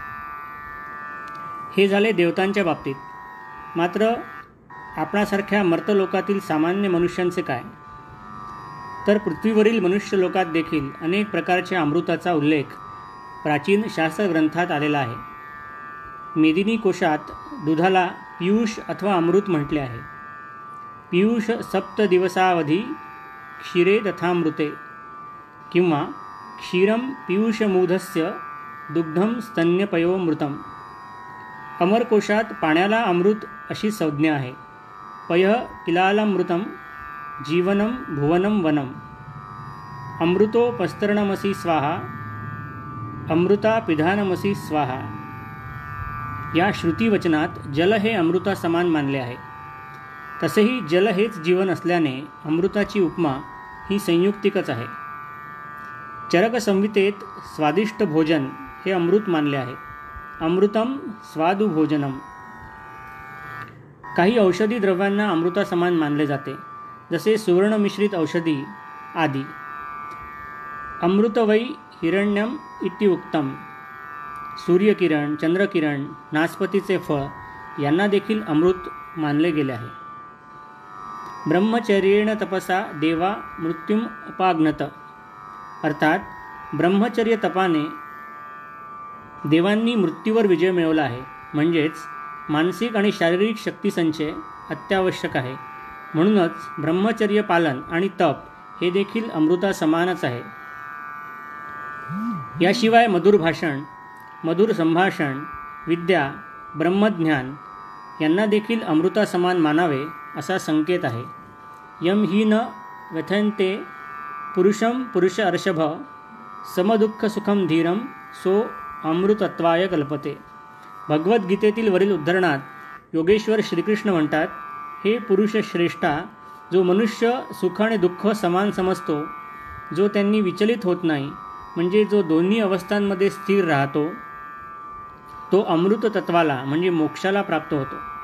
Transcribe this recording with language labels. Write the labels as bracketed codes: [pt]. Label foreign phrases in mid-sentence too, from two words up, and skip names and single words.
[mr] हे झाले देवतांच्या बाबतीत. मात्र आपणासारख्या मर्तलोकातील सामान्य मनुष्यांचे काय? तर पृथ्वीवरील मनुष्यलोकात देखील अनेक प्रकारच्या अमृताचा उल्लेख प्राचीन शास्त्रग्रंथात आलेला आहे. मेदिनी कोशात दुधाला पीयूष अथवा अमृत म्हटले आहे. [sa] पीयूष सप्त दिवसावधी क्षीरे तथामृते किंवा क्षीरम पीयूषमूधस्य दुग्धम स्तन्यपयोमृतम. [mr] अमरकोशात पाण्याला अमृत अशी संज्ञा आहे. [sa] पयः किलालमृतम जीवनम भुवनम वनम. अमृतोपस्तरणमसि स्वाहा अमृता पिधानमसि स्वाहा. [mr] या श्रुतीवचनात जल हे अमृतासमान मानले आहे. तसेही जल हेच जीवन असल्याने अमृताची उपमा ही संयुक्तिकच आहे. चरक संहितेत स्वादिष्ट भोजन हे अमृत मानले आहे. [sa] अमृतम स्वादु भोजनम. [mr] काही औषधी द्रव्यांना अमृतासमान मानले जाते, जसे सुवर्णमिश्रित औषधी आदी. [sa] अमृत वै हिरण्यम इत्युक्तम. [mr] सूर्यकिरण, चंद्रकिरण, नासपतीचे फळ यांना देखील अमृत मानले गेले आहे. [sa] ब्रह्मचर्येण तपसा देवा मृत्युम अपाग्नत. [mr] अर्थात ब्रह्मचर्य तपाने देवांनी मृत्यूवर विजय मिळवला आहे. म्हणजेच मानसिक आणि शारीरिक शक्तिसंचय अत्यावश्यक आहे. म्हणूनच ब्रह्मचर्य पालन आणि तप हे देखील अमृतासमानच आहे. याशिवाय मधुर भाषण, मधुर संभाषण, विद्या, ब्रह्मज्ञान यांना देखील अमृतासमान मानावे असा संकेत आहे. [sa] यम ही न व्यथयन्ते पुरुषम पुरुष अर्षभ समदुःख सुखम धीरम सो अमृतत्वाय कल्पते. [mr] भगवद्गीतेतील वरील उद्धरणात योगेश्वर श्रीकृष्ण म्हणतात, हे पुरुष श्रेष्ठा, जो मनुष्य सुख आणि दुःख समान समजतो, जो त्यांनी विचलित होत नाही, म्हणजे जो दोन्ही अवस्थांमध्ये स्थिर राहतो, तो अमृत तत्वाला म्हणजे मोक्षाला प्राप्त होतो.